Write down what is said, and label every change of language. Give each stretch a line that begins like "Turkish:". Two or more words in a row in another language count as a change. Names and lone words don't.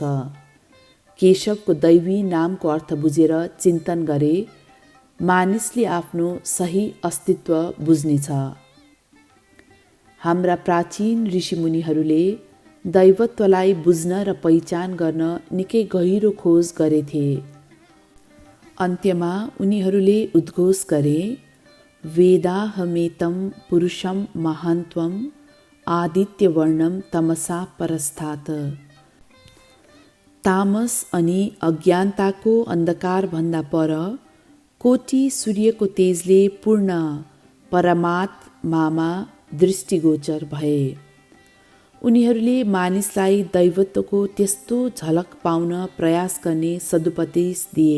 Nepali: केशवको दैवी नामको अर्थ बुझेर चिन्तन गरे मानिसले आफ्नो सही अस्तित्व बुझ्नेछ। हाम्रा प्राचीन ऋषिमुनिहरूले दैवत्वलाई बुझ्न र पहिचान गर्न निकै गहिरो खोज गरेथे। अन्त्यमा उनीहरूले उद्घोष गरे,
Sanskrit: वेदाहमेतं पुरुषं महान्त्वं आदित्यवर्णं तमसा परस्तात्।
Nepali: तामस अनि अज्ञानताको अन्धकारभन्दा पर कोटी सूर्यको तेजले पूर्ण परमात्मामा दृष्टिगोचर भए। उनीहरूले मानिसलाई दैवत्वको त्यस्तो झलक पाउन प्रयास गर्ने सदुपदेश दिए।